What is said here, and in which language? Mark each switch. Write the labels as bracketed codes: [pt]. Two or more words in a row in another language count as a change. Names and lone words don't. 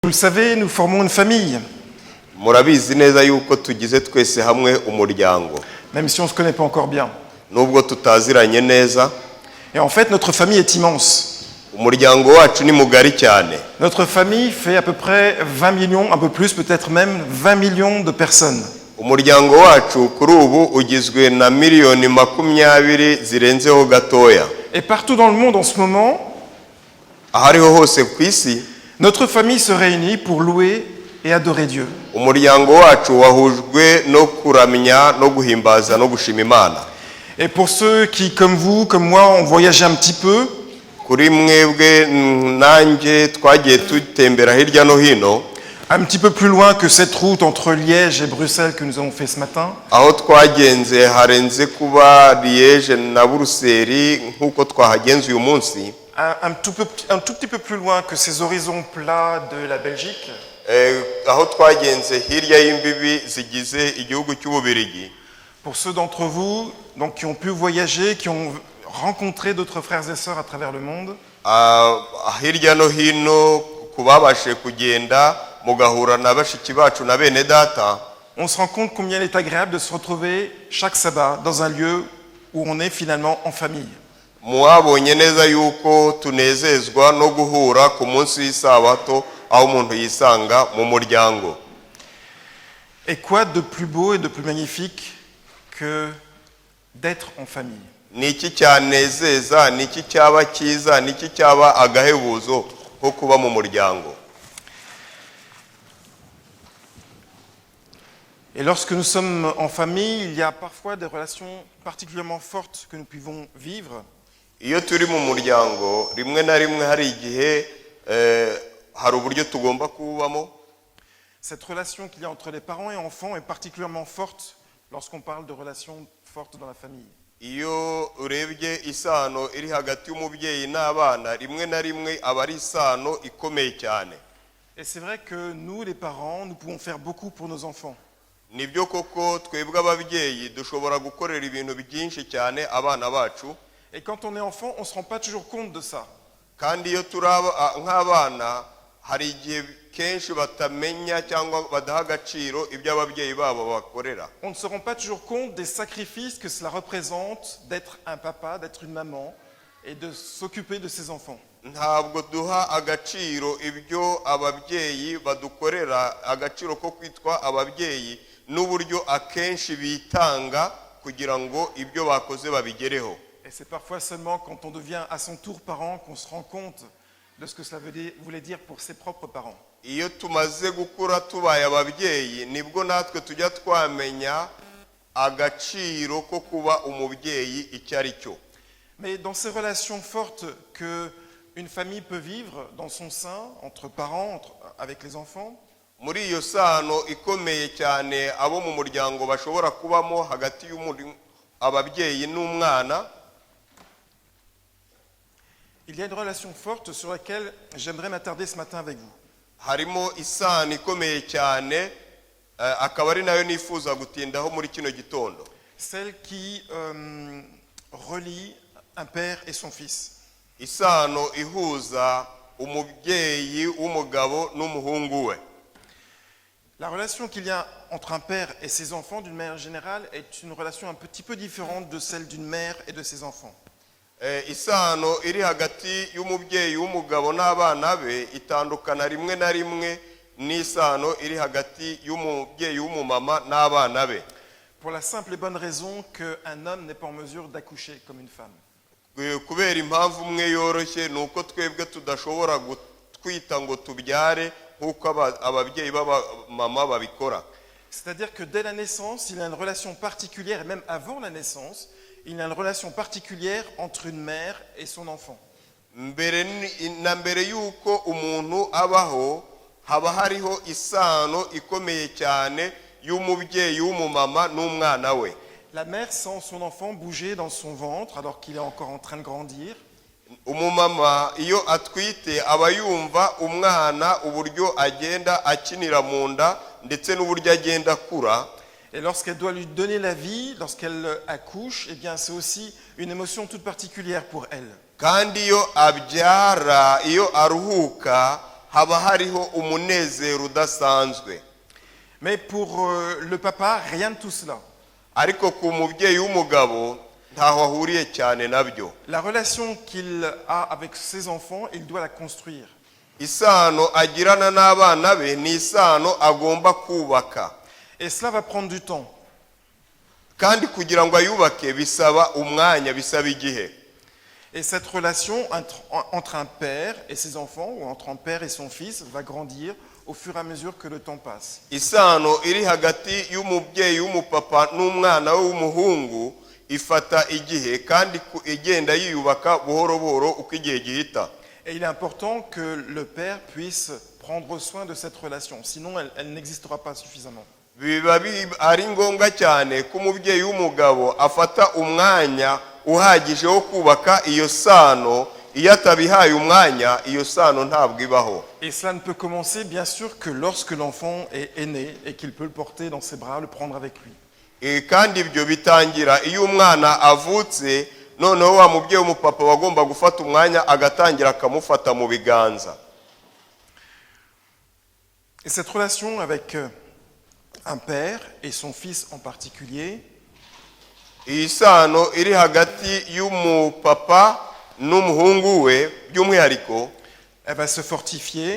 [fr] Vous le savez, nous formons une famille. [rw] murabizi neza yuko tugize twese hamwe umuryango [fr] Même si on ne se connaît pas encore bien. [rw] nubwo tutaziranye neza. [fr] Et en fait, notre famille est immense. [rw] Umuryango wacu ni mugari cyane. [fr] Notre famille fait à peu près 20 millions, un peu plus, peut-être même 20 millions de personnes. [rw] Umuryango wacu kuri ubu ugizwe na miliyoni 20 zirenzeho gatoya. [fr] Et partout dans le monde en ce moment, [rw] ahariho hose ku isi, [fr] notre famille se réunit pour louer et adorer Dieu. [rw] Umuryango wacu wahujwe no kuramya no guhimbaza no gushima Imana. [fr] Et pour ceux qui, comme vous, comme moi, ont voyagé un petit peu, [rw] kuri mwebwe nanjye twagiye tutembera hirya no hino, [fr] un petit peu plus loin que cette route entre Liège et Bruxelles que nous avons fait ce matin, [rw] aho twagenze harenze kuba Liège na Buruseli nkuko twahagenze uyu munsi, [fr] un tout petit peu plus loin que ces horizons plats de la Belgique, [rw] aho twagenze hirya y'imbibi zigize igihugu cy'Ububiligi. [fr] pour ceux d'entre vous donc, qui ont pu voyager, qui ont rencontré d'autres frères et sœurs à travers le monde, [rw] hirya no hino kubabashe kugenda mugahura na bashiki bacu na bene data, [fr] on se rend compte combien il est agréable de se retrouver chaque sabbat dans un lieu où on est finalement en famille. [rw] mwabonye neza yuko tunezezwa no guhura ku munsi w'isabato aho umuntu yisanga mu muryango. [fr] Et quoi de plus beau et de plus magnifique que d'être en famille? [rw] Niki cyanezeza, niki cyaba cyiza, niki cyaba agahebuzo ko kuba mu muryango. [fr] Et lorsque nous sommes en famille, il y a parfois des relations particulièrement fortes que nous pouvons vivre. [rw] Iyo turi mu muryango rimwe na rimwe hari igihe hari uburyo tugomba kubamo. [fr] Cette relation qu'il y a entre les parents et enfants est particulièrement forte lorsqu'on parle de relations fortes dans la famille. [rw] Iyo urebye isano iri hagati y'umubyeyi n'abana rimwe na rimwe aba ari isano ikomeye cyane. [fr] Et c'est vrai que nous, les parents, nous pouvons faire beaucoup pour nos enfants. [rw] Nibyo koko twebwe ababyeyi dushobora gukorera ibintu byinshi cyane abana bacu. [fr] Et quand on est enfant, on ne se rend pas toujours compte de ça. [rw] Kandi iyo turaba nk'abana hari igihe kenshi batamenya cyangwa badaha agaciro ibyo ababyeyi babo bakorera. [fr] On ne se rend pas toujours compte des sacrifices que cela représente d'être un papa, d'être une maman et de s'occuper de ses enfants. [rw] Ntabwo duha agaciro ibyo ababyeyi badukorera, agaciro ko kwitwa ababyeyi n'uburyo akenshi bitanga kugira ngo ibyo bakoze babigereho. [fr] Et c'est parfois seulement quand on devient à son tour parent qu'on se rend compte de ce que cela voulait dire pour ses propres parents. [rw] Iyo tumaze gukura tubaye ababyeyi nibwo natwe tujya twamenya agaciro ko kuba umubyeyi icyo ari cyo. [fr] Mais dans ces relations fortes que une famille peut vivre dans son sein, entre parents, avec les enfants, [rw] muri iyo sano ikomeye cyane abo mu muryango bashobora kubamo hagati ababyeyi n'umwana, [fr] il y a une relation forte sur laquelle j'aimerais m'attarder ce matin avec vous. [rw] harimo isano ikomeye cyane akaba ari nayo nifuza gutindaho muri kino gitondo. [fr] Celle qui relie un père et son fils. [rw] Isano ihuza umubyeyi w'umugabo n'umuhungu we. [fr] La relation qu'il y a entre un père et ses enfants, d'une manière générale, est une relation un petit peu différente de celle d'une mère et de ses enfants. [rw] Isano iri hagati y'umubyeyi w'umugabo n'abana be itandukana rimwe na rimwe n'isano iri hagati y'umubyeyi w'umumama n'abana be. [fr] Pour la simple et bonne raison qu'un homme n'est pas en mesure d'accoucher comme une femme. [rw] Kubera impamvu umwe yoroshye nuko twebwe tudashobora gutwita ngo tubyare nkuko ababyeyi b'abamama babikora. [fr] C'est-à-dire que dès la naissance, il y a une relation particulière, et même avant la naissance, il y a une relation particulière entre une mère et son enfant. [rw] Mbere yuko umuntu abaho haba hariho isano ikomeye cyane y'umubyeyi w'umumama n'umwana we. [fr] La mère sent son enfant bouger dans son ventre alors qu'il est encore en train de grandir. [rw] Umumama iyo atwite aba yumva umwana uburyo agenda akinira mu nda ndetse n'uburyo agenda akura. [fr] Et lorsqu'elle doit lui donner la vie, lorsqu'elle accouche, eh bien c'est aussi une émotion toute particulière pour elle. [rw] Kandi iyo abyara, iyo aruhuka, haba hariho umunezero udasanzwe. [fr] Mais pour le papa, rien de tout cela. [rw] Ariko ku mubyeyi w'umugabo ntaho ahuriye cyane nabyo. [fr] La relation qu'il a avec ses enfants, il doit la construire. [rw] Isano agirana n'abana be ni isano agomba kubaka. [fr] Et cela va prendre du temps. [rw] Kandi kugira ngo ayubake bisaba umwanya, bisaba igihe. [fr] Et cette relation entre un père et ses enfants, ou entre un père et son fils, va grandir au fur et à mesure que le temps passe. [rw] Isano iri hagati y'umubyeyi w'umupapa n'umwana we w'umuhungu ifata igihe kandi igenda yiyubaka buhoro buhoro uko igihe gihita. [fr] Et il est important que le père puisse prendre soin de cette relation, sinon elle n'existera pas suffisamment. [rw] Biba ari ngombwa cyane ko umubyeyi w'umugabo afata umwanya uhagije wo kubaka iyo sano. Iyo atabihaye umwanya iyo sano ntabwo ibaho. [fr] Et cela ne peut commencer bien sûr que lorsque l'enfant est né et qu'il peut le porter dans ses bras, le prendre avec lui. [rw] Kandi ibyo bitangira iyo umwana avutse, noneho wa mubyeyi w'umupapa wagomba gufata umwanya agatangira akamufata mu biganza. [fr] Et cette relation avec un père et son fils en particulier, [rw] iyi sano iri hagati y'umupapa n'umuhungu we by'umwihariko, [fr] elle va se fortifier.